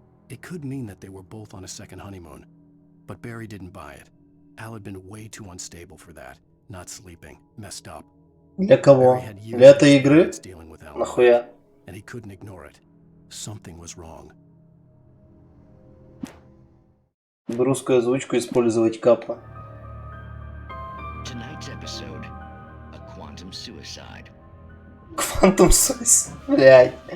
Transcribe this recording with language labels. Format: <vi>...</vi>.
<en>It could mean that they were both on a second honeymoon. But Barry didn't buy it. Al had been way too unstable for that. Not sleeping, messed up.</en> <ru>Для кого? Для этой игры? Нахуя?</ru> <en>And he couldn't ignore it. Something was wrong.</en> <ru>Русскую озвучку использовать капа.</ru> <en>Tonight's episode, a quantum suicide. Quantum suicide,</en> <ru>блядь.</ru>